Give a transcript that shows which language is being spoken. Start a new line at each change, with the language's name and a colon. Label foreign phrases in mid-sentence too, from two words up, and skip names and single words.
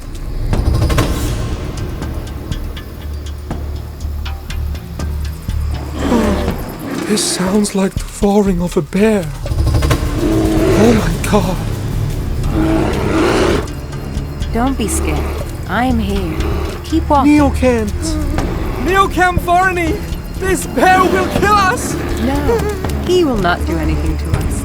English: Oh, this sounds like the roaring of a bear. Oh my god. Don't be scared. I'm here. Keep walking. Neelkanth! Neelkanth Varni! This bear will kill us! No, he will not do anything to us.